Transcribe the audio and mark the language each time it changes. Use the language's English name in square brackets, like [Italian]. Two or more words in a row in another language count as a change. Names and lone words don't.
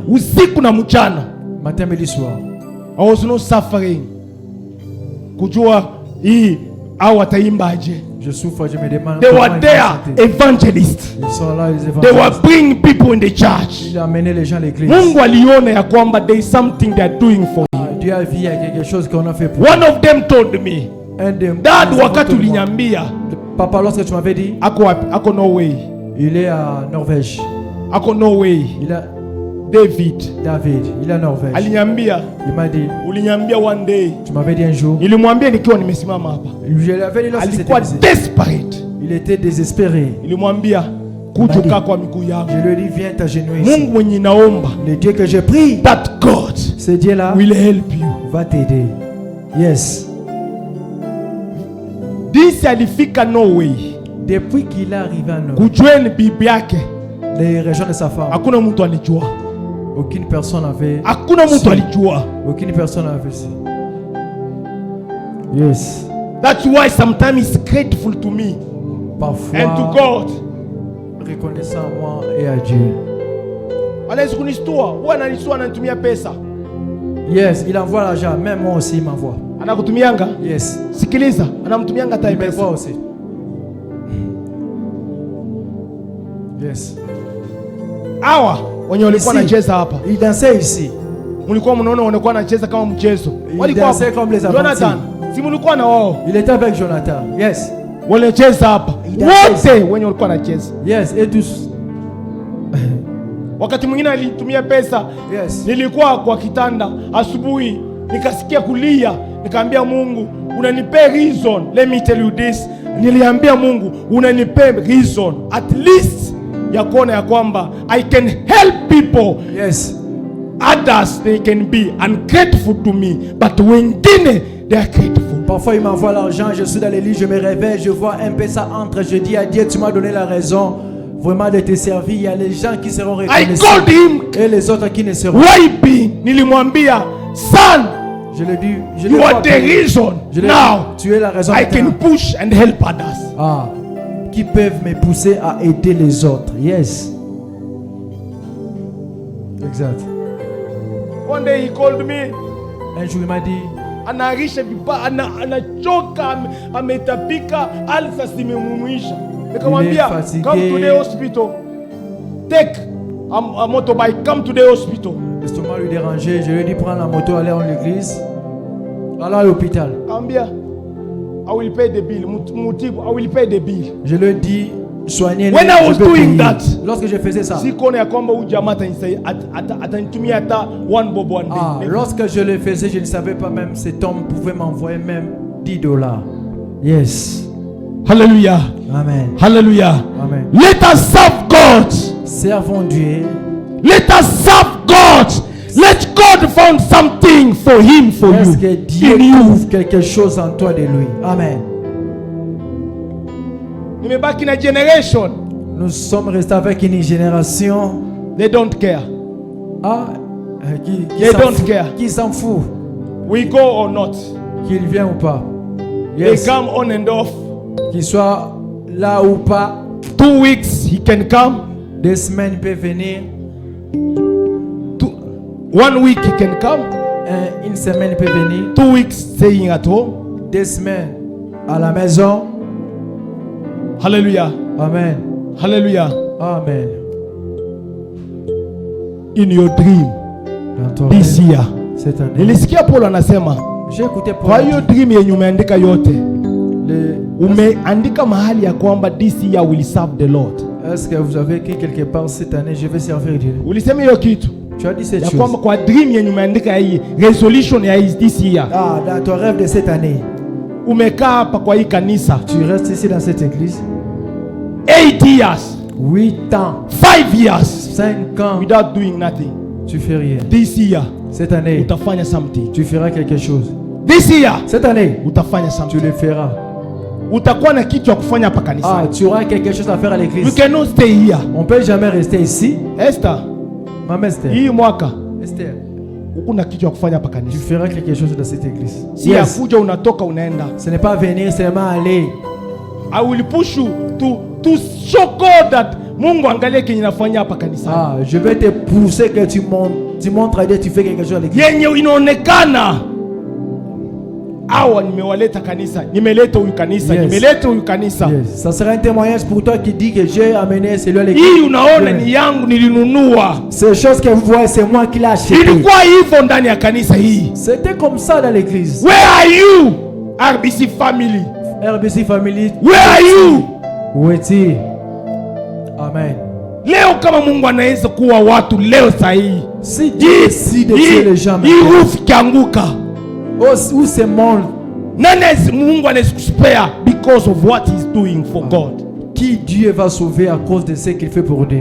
[Swahili] usiku na mchana. [French] matin, midi, soir. [English] I was not suffering [Swahili] kujua hii au wataimbaje. [French] Je souffre, je me demande [English] They [French] comment [English] were [French] ils vont [English] there, [French] chanter. [English] evangelists. [French] Ils sont là, les [English] They were [French] évangélistes. [English] bringing people in the church. [French] Ils amenaient les gens à l'église. [Swahili] Mungu aliona ya kwamba [English] there is something they are doing for you. [French] Dieu a vu, il y a quelque chose qu'on a fait pour [English] One of them told me, [French] un des [English] Dad, [French] des [Swahili] wakati [French] enfants de moi. [Swahili] uliniambia [French] Papa, lorsque tu m'avais dit, [Swahili] ako wapi? Ako Norway. [French] il est à Norvège. [Swahili] ako Norway. [French] Il a David il est Norvège. [Swahili] aliniambia, [French] Il m'a dit, [English] uliniambia one day. [French] tu m'avais dit un jour. [Swahili] Nilimwambia nikiwa nimesimama hapa. [French] Je l'avais dit lorsque [Swahili] Alikuwa [French] c'était [English] desperate. [French] il était désespéré. [Swahili] Nilimwambia kuja kwa miguu yangu. [French] Je lui ai dit, viens t'agenouiller ici. [Swahili] Mungu mwenye naomba, [French] Le Dieu que je prie, [English] that God [French] ce Dieu-là [English] will help you. [French] va t'aider. [English] Yes. [Swahili] Disi alifika Norway [French] Depuis qu'il est arrivé en Europe, [Swahili] kujoin bibi yake, [French] les régions de sa femme, [Swahili] hakuna mtu alijua, [French] aucune personne avait. [Swahili] hakuna mtu alijua. [French] Aucune personne avait su. [English] Yes. That's why sometimes it's grateful to me [French] Parfois, [English] and to God. [French] reconnaissant à moi et à Dieu. [Swahili] Anaweza kunistua, huwa ananistua, ananitumia pesa. [English] Yes, [French] il envoie l'argent. Même moi aussi, il m'envoie. [Swahili] Anakutumianga? [English] Yes. [Swahili] Sikiliza, anamtumianga hata [French] Il [Swahili] pesa. [French] m'envoie aussi. [English] Yes. [Swahili] Hawa wenye walikuwa [French] Ici. [Swahili] wanacheza hapa, [French] Il dansait ici. [Swahili] mlikuwa mnaona wanakuwa wanacheza kama mchezo. [French] Il [Swahili] Walikuwa [French] dansait [Swahili] hapa. [French] comme les Jonathan, Argentins. [Swahili] si mlikuwa na wao [French] Il était avec Jonathan. [English] Yes. [Swahili] wanacheza hapa, [French] Il dansait [Swahili] wote wenye walikuwa wanacheza. [English] Yes. [French] Et tous. [Swahili] Wakati mwingine alinitumia pesa, [English] Yes. [Swahili] nilikuwa kwa kitanda asubuhi, nikasikia kulia, nikaambia Mungu, unanipe reason. [English] Let me tell you this, [Swahili] niliambia Mungu, unanipe [English] reason at least [Swahili] ya kuona ya kwamba [English] I can help people. Yes. Others they can be ungrateful to me, but wengine they are grateful. [French] Parfois, il m'envoie l'argent. Je suis dans les lits, je me réveille, je vois un peu ça entre. Je dis à Dieu, tu m'as donné la raison vraiment de te servir. Il y a les gens qui seront [English] I [French] reconnaissants [English] called him [French] et les autres qui ne seront. [Swahili] Waipi, nilimwambia son, [French] Je le dis, je [English] you [French] le [English] are [French] vois [English] the [French] appelé. [English] reason [French] Je le [English] now [French] dis, tu es la raison [English] I [French] maintenant. [English] can push and help others. [French] Ah, qui peuvent me pousser à aider les autres. [English] Yes. Exact. One day he called me, [French] Un jour, il m'a dit, [Swahili] anaharisha vibaya, anachoka, ametapika, alsa zimemumwisha. Nikamwambia, [French] fatigué. [English] come to the hospital, take a motorbike, come to the hospital. [French] l'estomac lui dérangeait. Je lui ai dit, prends la moto, aller à l'église. Allons à l'hôpital. [English] Kambia, I will pay the bill. Mutibu, I will pay the bill. [French] Je lui ai dit, soignez-les. [English] When I [French] je [English] was [French] vais [English] doing [French] payer. [English] that, [French] Lorsque je faisais ça, [Swahili] sikuona ya kwamba huyu jamaa atanitumia hata [English] one bob one ah, day. [French] lorsque je le faisais, je ne savais pas même cet homme pouvait m'envoyer même $10. [English] Yes. Hallelujah. Amen. Hallelujah. Amen. Let us serve God. [French] Servons Dieu. [English] Let us serve God. Let God find something for him, for [French] Est-ce [English] you, [French] que Dieu [English] in you. [French] trouve quelque chose en toi de lui? [English] Amen. [Swahili] Nimebaki na generation. [French] Nous sommes restés avec une génération [English] They don't care. [French] qui [English] They [French] s'en [English] don't [French] fout. [English] care. [French] Qui s'en fout [English] We go or not. [French] qu'il vienne ou pas. [English] They Yes. come on and off. [French] Qu'il soit là ou pas. [English] 2 weeks he can come. [French] 2 semaines il peut venir. [English] 1 week he can come. [French] Une semaine il peut venir. [English] 2 weeks staying at home. [French] 2 semaines à la maison. [English] Hallelujah. Amen. Hallelujah. Amen. In your dream [French] Dans ton [English] this [French] rêve, [English] year. [French] cette année. [Swahili] Nilisikia Paulo anasema, [French] J'ai écouté Paul. [Swahili] kwa hiyo dream yenye umeandika yote, [French] Le- [Swahili] umeandika mahali ya kwamba [English] this year will serve the Lord. [French] Est-ce que vous avez écrit quelque part cette année, je vais servir Dieu? [Swahili] Ulisema hiyo kitu [French] Tu as dit cette [Swahili] ya [French] chose. [Swahili] kwamba kwa dream yenye umeandika hii resolution ya [English] this year, [French] Ah, dans ton rêve de cette année, [Swahili] umekaa hapa kwa hii kanisa [French] tu restes ici dans cette église [English] 8 years, [French] 8 ans, [English] 5 years [French] 5 ans, [English] without doing nothing. [French] tu fais rien. [English] This year [French] Cette année, [Swahili] utafanya something. [French] tu feras quelque chose. [English] This year [French] Cette année, [Swahili] utafanya [French] tu [English] something. [French] le feras. [Swahili] Utakuwa na kitu ya kufanya hapa Ah, kanisa. [French] tu auras quelque chose à faire à [English] You [French] l'église. [English] cannot stay here. [French] On peut jamais rester ici. Esther, Maman Esther, [Swahili] hii mwaka Esther, ukuna kitu ya kufanya hapa [French] tu [Swahili] kanisa. [French] feras quelque chose dans cette église. [Swahili] Si ya kuja unatoka unaenda. [French] Ce n'est pas venir seulement aller. [English] I will push you to show God that [Swahili] Mungu angalie kenye nafanya hapa kanisa. [French] Ah, je vais te pousser que tu montres à Dieu, tu fais quelque chose à l'église. [Swahili] Yenye inaonekana hawa nimewaleta kanisa, nimeleta huyu kanisa, [English] Yes. [Swahili] nimeleta huyu kanisa. [English] Yes. [French] Ça sera un témoignage pour toi qui dit que j'ai amené celui à l'église. [Swahili] Hii unaona [English] Yes. [Swahili] ni yangu, nilinunua. [French] Ces choses que vous voyez, c'est moi qui l'ai acheté. [Swahili] Ilikuwa hivyo ndani ya kanisa hii. [French] C'était comme ça dans l'église. [English] Where are you, RBC family? RBC Family. Where are you? [French] Où es-tu? [English] Amen. [Swahili] Leo kama Mungu anaweza kuwa watu leo sahihi, [French] Si Dieu décide de tuer les gens [Swahili] hii [French] maintenant, [Swahili] roof kianguka, [French] où ce monde, [Swahili] Mungu anaweza kuspare [English] because of what he's doing for God. [French] qui Dieu va sauver à cause de ce qu'il fait pour Dieu?